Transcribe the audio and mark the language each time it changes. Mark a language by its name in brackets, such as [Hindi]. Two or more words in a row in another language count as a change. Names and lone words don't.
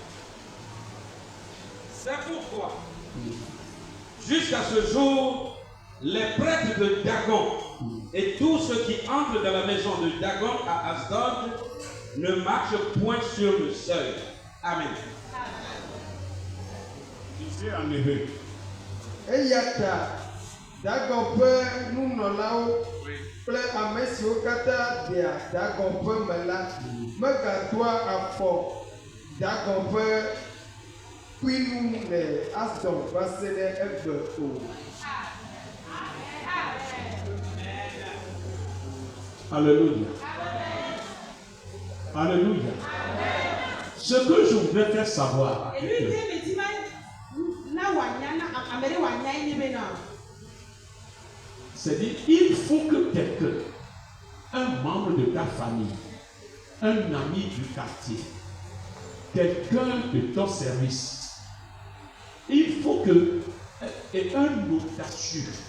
[French] C'est pourquoi, jusqu'à ce jour, les prêtres de Dagon et tous ceux qui entrent dans la maison de Dagon à Asdod ne marchent point sur le seuil. Amen. Lisez en hébreu. [Ewe] eya ta Dagon ƒe nunɔlawo kple ame siwo katã ɖea Dagon ƒe me la megatoa afɔ Dagon ƒe kpinu le Asdod va se ɖe egbe o. [French] Alléluia. Alléluia. Ce que je voudrais faire savoir, Et lui, il me dit, na wanyana, amere wanyana, il me c'est dire il faut que quelqu'un, un membre de ta famille, un ami du quartier, quelqu'un de ton service, il faut que et un audacieux